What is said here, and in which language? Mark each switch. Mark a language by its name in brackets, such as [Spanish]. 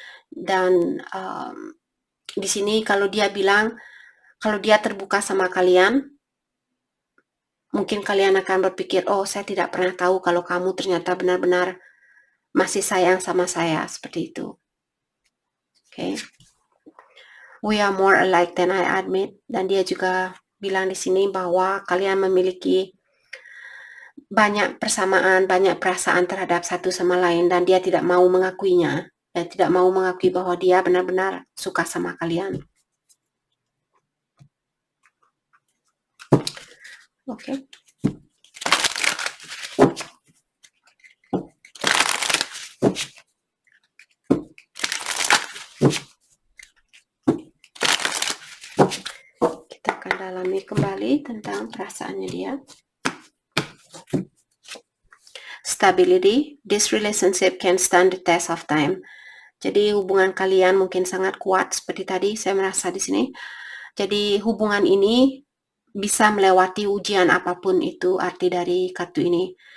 [Indonesian] Dan di sini kalau dia bilang, kalau dia terbuka sama kalian, mungkin kalian akan berpikir, oh saya tidak pernah tahu kalau kamu ternyata benar-benar masih sayang sama saya, seperti itu. [English] Okay. We are more alike than I admit. [Indonesian] Dan dia juga bilang di sini bahwa kalian memiliki banyak persamaan, banyak perasaan terhadap satu sama lain dan dia tidak mau mengakuinya. Dan tidak mau mengakui bahwa dia benar-benar suka sama kalian. Oke. Kita akan dalami kembali tentang perasaannya dia. [English] Stability. This relationship can stand the test of time. [Indonesian] Jadi hubungan kalian mungkin sangat kuat seperti tadi saya merasa di sini. Jadi hubungan ini bisa melewati ujian apapun itu arti dari kartu ini.